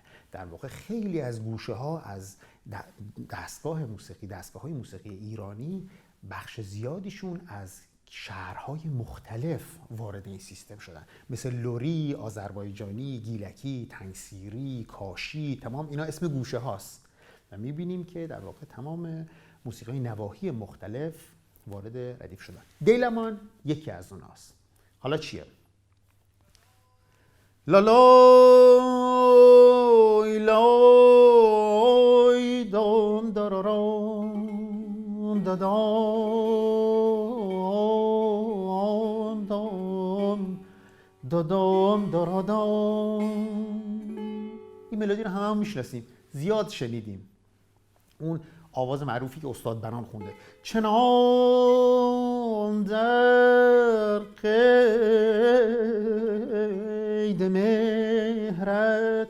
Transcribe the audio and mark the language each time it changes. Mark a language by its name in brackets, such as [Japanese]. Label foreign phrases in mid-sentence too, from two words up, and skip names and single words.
[Persian] در واقع خیلی از گوشه ها از دستگاه های موسیقی ایرانی بخش زیادیشون از شهرهای مختلف وارد این سیستم شدن، مثل لوری، آذربایجانی، گیلکی، تنگسیری، کاشی، تمام اینا اسم گوشه هاست و میبینیم که در واقع تمام موسیقی نواحی مختلف وارد ردیف شدن. دیلمان یکی از اوناست. حالا چیه؟ لا لای لای دام دارارام دادام دام دادام دارادام. این ملودی رو همه میشناسیم، زیاد شنیدیم. اون آواز معروفی که استاد بنان خونده، چنان در قید مهرت.